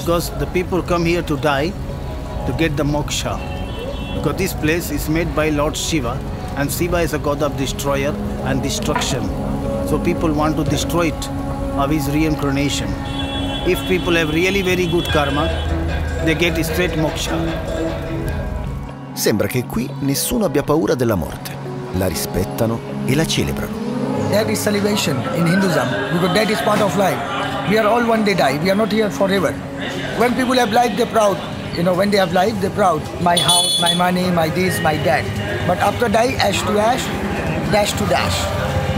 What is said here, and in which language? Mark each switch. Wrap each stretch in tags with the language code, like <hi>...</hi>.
<en>Because the people come here to die to get the moksha. Because this place is made by Lord Shiva, and Shiva is a god of destroyer and destruction. So people want to destroy it of his reincarnation. If people have really very good karma, they get straight moksha.</en> <it>Sembra che qui nessuno abbia paura della morte. La rispettano e la celebrano.</it> <en>That is celebration in Hinduism, because that is part of life. We are all one day die. We are not here forever. When people have life, they're proud. You know, when they have life, they're proud. My house, my money, my this, my that. But after die, ash to ash, dash to dash.</en>